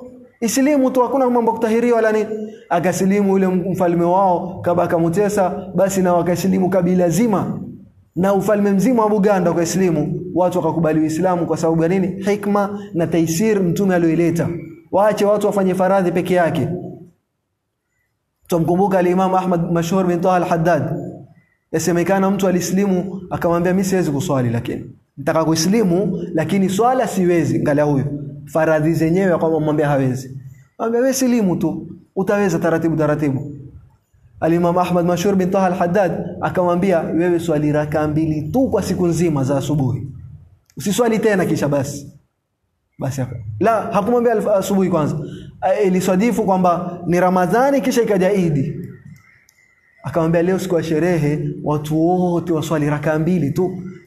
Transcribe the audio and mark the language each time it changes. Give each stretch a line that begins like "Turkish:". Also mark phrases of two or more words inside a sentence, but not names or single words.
Swahili: Isilimu tu, hakuna mambo kutahiriwa wala nini. Akasilimu yule mfalme wao kabaka Mutesa, basi na wakasilimu kabila zima. Na ufalme mzima wa Buganda kwa Islamu, watu wakakubali Uislamu kwa sababu ya nini? Hikma na taisir mtume alioileta. Waache watu wafanye faradhi peke yake. Tumkumbuka al-Imam Ahmad Mashhur bin Taha al-Haddad. Yasemekana mtu alislimu akamwambia mimi siwezi kuswali, lakini nataka kuislimu lakini swala siwezi. Angalia huyo. Faradhi zenyewe akamwambia hawezi. Mwambie wewe silimu tu, utaweza taratibu. Al-Imam Ahmad Mashhur bin Taha al-Haddad akamwambia wewe swali raka 2 tu kwa siku nzima za asubuhi. Usiswali tena kisha basi. La, hakumwambia asubuhi kwanza. Iliswadifu kwamba ni Ramadhani kisha ikaja Idi. Akamwambia leo siku ya sherehe watu wote waswali raka 2 tu.